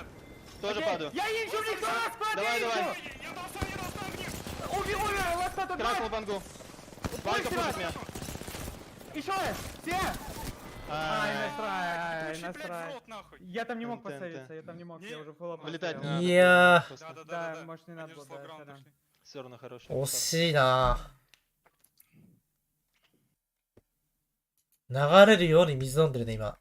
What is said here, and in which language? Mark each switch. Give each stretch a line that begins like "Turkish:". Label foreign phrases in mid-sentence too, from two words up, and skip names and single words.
Russian: Тоже падаю. Я ищу никто нас падает. Я дал стан вниз. Умер, ласта тут. Кракнул бангу. Банка пушит меня. Еще раз, все! Настрай. Я там не мог поставиться, я уже фулл.
Japanese: いや
Russian: ー。Да, может не надо было, да. Все равно хороший.
Japanese: 惜しいな。流れるように水飲んでるね、今。